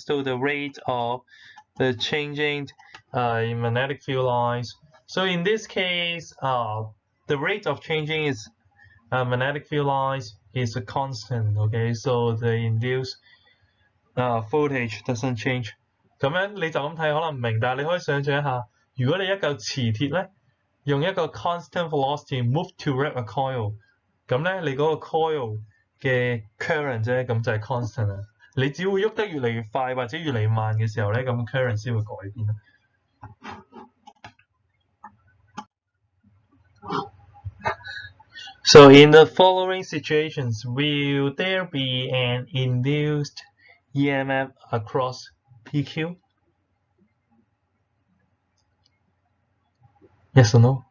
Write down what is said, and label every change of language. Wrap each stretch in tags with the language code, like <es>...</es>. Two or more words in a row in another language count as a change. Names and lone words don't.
<en>So the rate of the changing in magnetic field lines. So in this case, the rate of changing is magnetic field lines is a constant. Okay, so the induced voltage doesn't change.</en> <yue>咁樣你就咁睇可能唔明，但係你可以想象一下，如果你一嚿磁鐵咧，用一個</yue> <en>constant velocity move toward a coil，</en> <yue>咁咧你嗰個 coil 嘅 current 啫，咁就係 constant 啦。你只會喐得越嚟越快或者越嚟越慢嘅時候咧，咁 current 先會改變。</yue> <en>So in the following situations, will there be an induced EMF across PQ? Yes or no?</en>